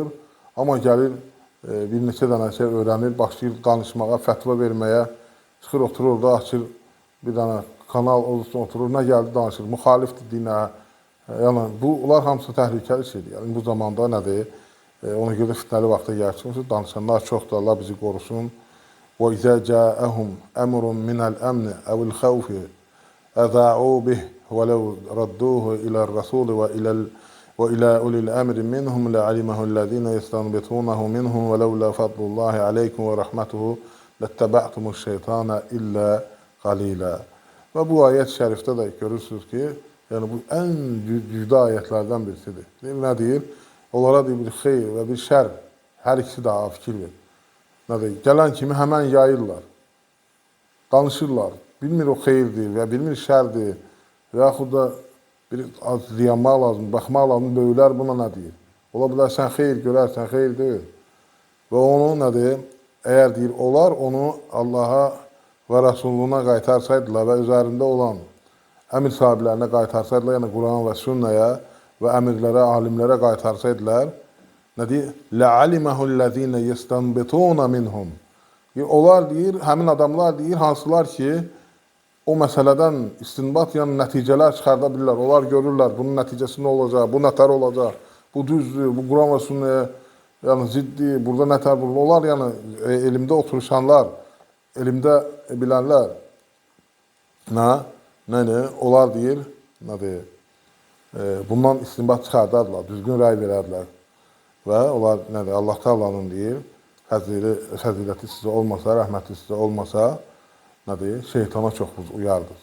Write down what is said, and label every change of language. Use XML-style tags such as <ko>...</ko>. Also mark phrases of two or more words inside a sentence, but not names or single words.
<az>Amma gəlir, bir neçə dənə şey öyrənir, başlayır danışmağa, fətva verməyə, çıxır, oturur orada, açır bir dənə kanal, oturur, nə gəldi danışır, müxalifdir dinə. Yəni, bunlar hamısı təhlükəli şeydir. Yəni, bu zamanda nədir? Ona görə də fitnəli vaxta gəlsin. Danışanlar çoxdur, Allah bizi qorusun.</az> <ar>وَإِذَا جَاءَهُمْ أَمْرٌ مِنَ الْأَمْنِ أَوِ الْخَوْفِ أَذَاعُوا بِهِ وَلَوْ رَدُّوهُ إِلَى الرَّسُولِ وإلى أولي الأمر منهم لعلمه الذين يستنبطونه منهم ولولا فضل الله عليكم ورحمته لاتبعتم الشيطان إلا قليلا.</ar> <az>Və bu ayət şərifdə də görürsünüz ki, yəni bu ən güclü ayətlərdən birisidir. Nə deyir? Onlara deyir bir xeyr və bir şər, hər ikisi də fikir verir. Nə deyir? Gələn kimi həmən yayırlar, danışırlar. Bilmir o xeyirdir və bilmir şərdir və yaxud da bir az dayanmaq lazım, baxmaq lazım, böyüklər buna nə deyir? Ola bilər, sən xeyir görərsən, xeyir deyil. Və onu nə deyir? Əgər deyir, onlar onu Allaha və Rasuluna qaytarsaydılar və üzərində olan əmir sahiblərinə qaytarsaydılar, yəni Quran və sünnəyə və əmirlərə, alimlərə qaytarsaydılar, nə deyir?</az> <ar>لَعَلِمَهُ الَّذ۪ينَ يَسْتَنْبِتُونَ مِنْهُمْ.</ar> <az>Onlar deyir, həmin adamlar deyir, hansılar ki, o məsələdən istinbat, yəni nəticələr çıxarda bilirlər. Onlar görürlər, bunun nəticəsi nə olacaq, bu nətər olacaq, bu düzdür, bu Quran və sünnəyə yəni ciddi, burada nətər, onlar yəni elmdə oturuşanlar, elmdə bilənlər, onlar deyir, bundan istinbat çıxardarlar, düzgün rəy verərlər və onlar Allah Taala'nın deyir, fəziləti sizə olmasa, rəhməti sizə olmasa, şeytana çox uyardır.</az>